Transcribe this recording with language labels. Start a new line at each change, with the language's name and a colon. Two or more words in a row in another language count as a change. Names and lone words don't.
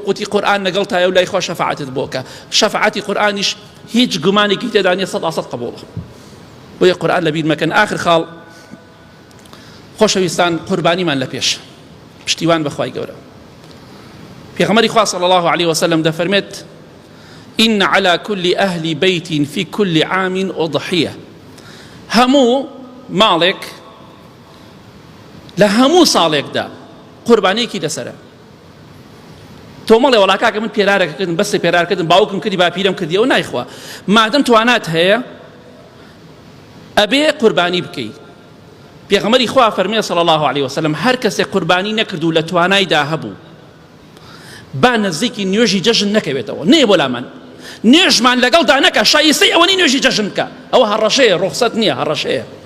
Central Kurdish: قوتی قورئان لەگەڵ تایە و لای خوا شەفاعەتت بۆکە شەفاعەتی قورئانیش هیچ گومانێکی تێدا نیە 100% قبوڵە بۆیە قورئان لەبیر مەکەن ئاخر خاڵ خۆشەویستان قوربانیمان لە پێش پشتیوان بەخوای گەورە پێغەمبەری خوا
Arabic: صلی الله عليه وسلم
Central Kurdish: دەفەرمێت
Arabic: إن على كل أهل بيت في كل عام أضحية
Central Kurdish: هەموو ماڵێک لە هەموو ساڵێکدا قوربانیەکی لەسەرە تۆ مەڵێ وەڵا کاکە من پێرارەکەکردم بەسێ پێرارکردم باوکم کردی باپیرم کردیەوە نایخوا مادەم توانات هەیە ئەبێ قوربانی بکەی پێغەمبەری خوا فەرمێ
Arabic: صلی الله عليه وسلم
Central Kurdish: هەر کەسێک قوربانی نەکرد و لە توانایدا هەبوو با نزیکی نوێژی جەژن نەکەوێتەوە نێ بۆ لا من نوێژمان لەگەڵدا نەکە شایستەی ئەوە نی نوێژی جەژن بکە ئەوە هەڕەشەیە ڕوخسەت نییە هەڕەشەیە